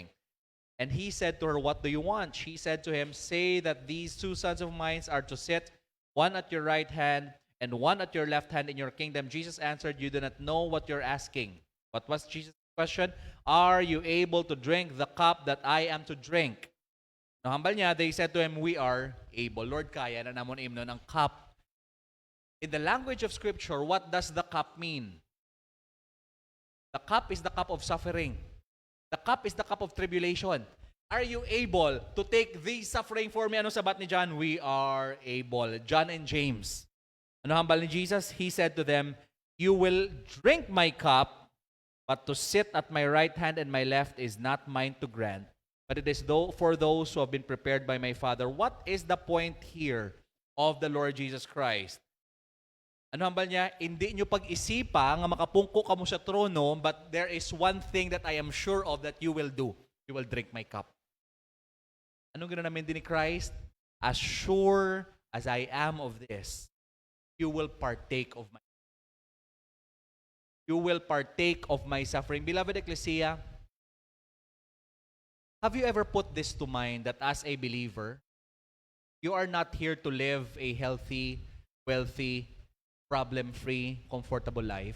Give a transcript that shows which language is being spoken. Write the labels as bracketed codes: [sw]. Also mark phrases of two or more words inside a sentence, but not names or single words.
[en] And he said to her, "What do you want?" She said to him, "Say that these two sons of mine are to sit, one at your right hand and one at your left hand in your kingdom." Jesus answered, "You do not know what you're asking." What was Jesus' question? "Are you able to drink the cup that I am to drink?" [hil] No, hambal niya, [en] they said to him, "We are able." Lord, [hil] kaya na namon imno ng cup. [en] In the language of Scripture, what does the cup mean? The cup is the cup of suffering. The cup is the cup of tribulation. Are you able to take this suffering for me? [hil] Ano sabat ni John? [en] We are able. John and James. [hil] Ano hambal ni Jesus? [en] He said to them, "You will drink my cup, but to sit at my right hand and my left is not mine to grant, but it is for those who have been prepared by my Father." What is the point here of the Lord Jesus Christ? [hil] Ano hambal niya? Hindi nyo pag-isipa nga makapungko ka mo sa trono, [en] but there is one thing that I am sure of that you will do. You will drink my cup. [hil] Anong gano'n namin din ni Christ? [en] As sure as I am of this, you will partake of my suffering. Beloved Ecclesia, have you ever put this to mind that as a believer, you are not here to live a healthy, wealthy, problem-free, comfortable life?